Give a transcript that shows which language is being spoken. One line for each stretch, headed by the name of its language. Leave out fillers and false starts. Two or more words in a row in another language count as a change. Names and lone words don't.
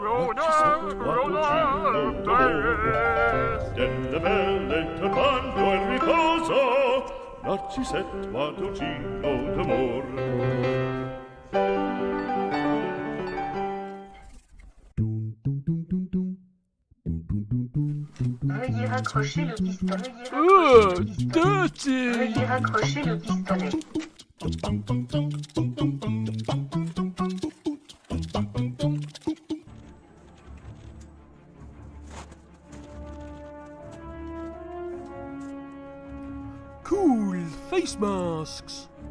Italian: Delle belle turbando al riposo, Narcisetto Matocino d'amor.
French: Veuillez raccrocher le pistolet. Dirty! Veuillez raccrocher le pistolet.
English: Cool face masks.